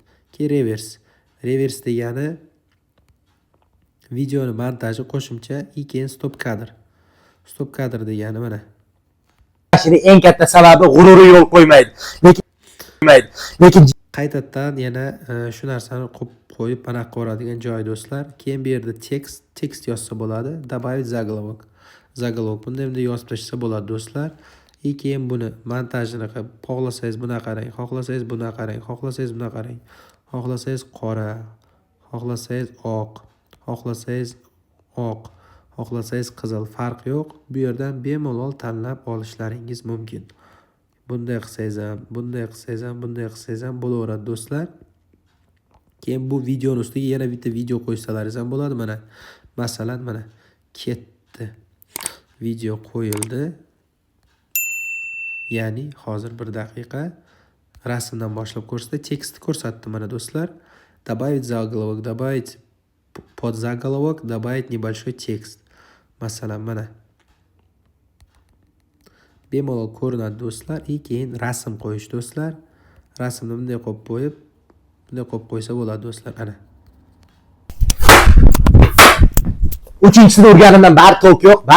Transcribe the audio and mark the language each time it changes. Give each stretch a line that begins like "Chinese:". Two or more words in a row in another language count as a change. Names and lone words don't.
Uzbek: Keyin revers degani videoni montaji qo'shimcha, keyin stop kadr degani mana. Mashina eng katta sababi g'ururi yo'l qo'ymaydi. Lekin qaytadan yana shu narsani qo'yib panaqa ko'radigan joy do'stlar. Keyin bu yerda tekst yozsa bo'ladi.
Russian: Добавить заголовок.
Uzbek: Bunda ham yozib tashlasa bo'ladi do'stlar. Keyin buni montajini qilib, xohlasangiz buni qarang, xohlasangiz buni qarang, xohlasangiz buni qarang, xohlasangiz qora, xohlasangiz oq, xohlasangiz oq, xohlasangiz qizil, farq yo'q. Bu yerdan bemalol tanlab olishlaringiz mumkin. Bunday qilsangiz ham, bunday qilsangiz ham, bunday qilsangiz ham bo'laveradi do'stlar. Keyin bu videoning ustiga yana bitta video qo'ysalaringiz ham bo'ladi. Mana masalan mana ketdi. Video qo'yildi. Ya'ni hozir 1 daqiqa rasmdan boshlab ko'rsatdi, tekstni ko'rsatdi mana do'stlar.
Russian: Добавить заголовок, добавить подзаголовок, добавить небольшой текст.
Uzbek: Masalan mana bemalol ko'rinadi do'stlar. Keyin rasm qo'yish do'stlar. Rasmni bunday qo'yib qo'yib, bunday qo'yib qo'ysa bo'ladi do'stlar. Ana. 3-sini o'rganimdan bari to'q yo'q, bari.